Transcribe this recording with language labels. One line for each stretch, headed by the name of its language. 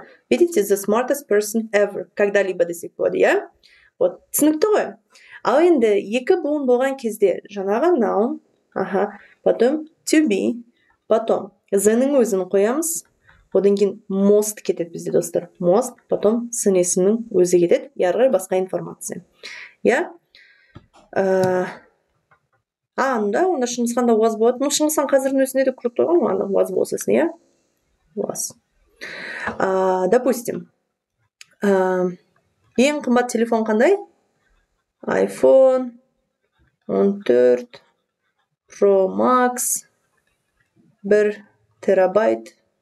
Russian: Видите,
English: the smartest person ever.
Russian: Когда-либо
Kazakh: десек болады, иә?
Russian: Вот,
Kazakh: түсінікті ғой. Ал енді екі буын болған кезде жаңағы noun,
Russian: потом
Kazakh: to be, потом the-ның өзін қоямыз, одан кейін most кетеді бізде, достар. Most,
Russian: потом
Kazakh: сын есімнің өзі кетеді, ары қарай басқа информация. Иә? Онда Шыңғысханда was болады. Шыңғысхан қазірдің өзінде де күліп қойған ғой, анда was болсасын, иә?
English: Was.
Kazakh: Допустим, ең қымбат телефон қандай? iPhone 14 Pro Max 1 терабайт.